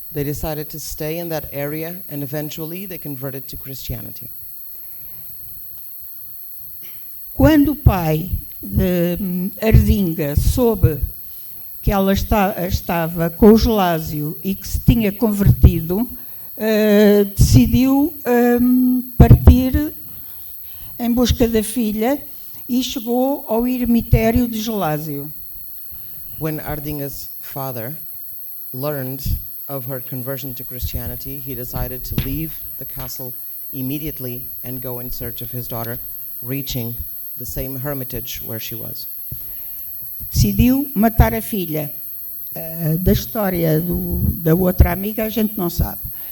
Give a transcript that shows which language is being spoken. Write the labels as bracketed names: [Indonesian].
[English] They decided to stay in that area and eventually they converted to Christianity. [Portuguese] Quando o pai de Ardinga soube que ela estava com o Gelásio e que se tinha convertido, decidiu partir em busca da filha e chegou ao eremitério de Gelásio. [English] When Ardinga's father learned of her conversion to Christianity, he decided to leave the castle immediately and go in search of his daughter, reaching the same hermitage where she was. [Portuguese] Decidiu matar a filha. Da história da outra amiga a gente não sabe.